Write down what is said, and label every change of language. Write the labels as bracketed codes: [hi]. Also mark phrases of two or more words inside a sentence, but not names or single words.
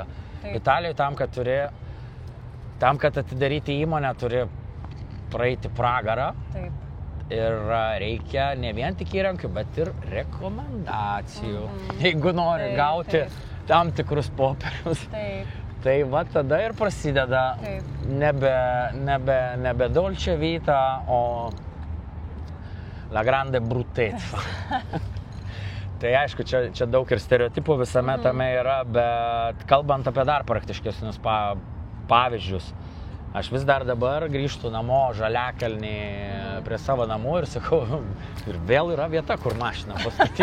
[lt] Italijoje tam, kad atidaryti įmonę, turi praeiti pragarą. Ir reikia ne vien tik įrankių, bet ir rekomendacijų. Jeigu nori gauti tam tikrus popierius, tai va tada ir prasideda nebe [it] dolce vita, [lt] o [it] la grande bruttezza. [lt] Tai aišku, čia daug ir stereotipų visame tame yra, bet kalbant apie dar praktiškesnius pavyzdžius, Aš vis dar dabar grįžtu namo Žaliakalnį prie savo namų ir sakau, ir vėl yra vieta, kur mašiną pastatyti.